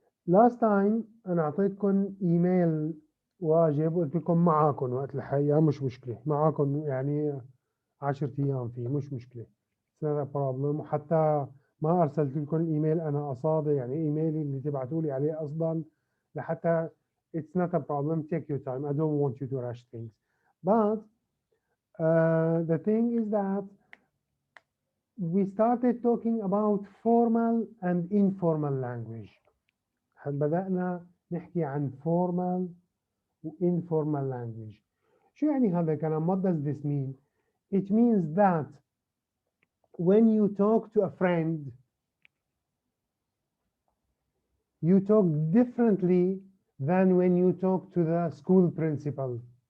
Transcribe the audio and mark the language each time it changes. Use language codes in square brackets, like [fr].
[en] last time [ar] أنا أعطيتكم إيميل واجب وقلت لكم معاكم وقت الحقيقة مش مشكلة، معاكم يعني 10 أيام فيه مش مشكلة. [en] it's not a problem. [ar] وحتى ما أرسلت لكم الإيميل أنا قصادي، يعني إيميلي اللي تبعتوا لي عليه أصلا لحتى [en] it's not a problem. Take your time. I don't want you to rush things. But the thing is that we started talking about formal and informal language. [ar] بدأنا نحكي عن [en] formal [ar] و [en] informal language. [ar] شو يعني هذا الكلام؟ [en] What does this mean? It means that when you talk to a friend, you talk differently than when you talk to the school principal.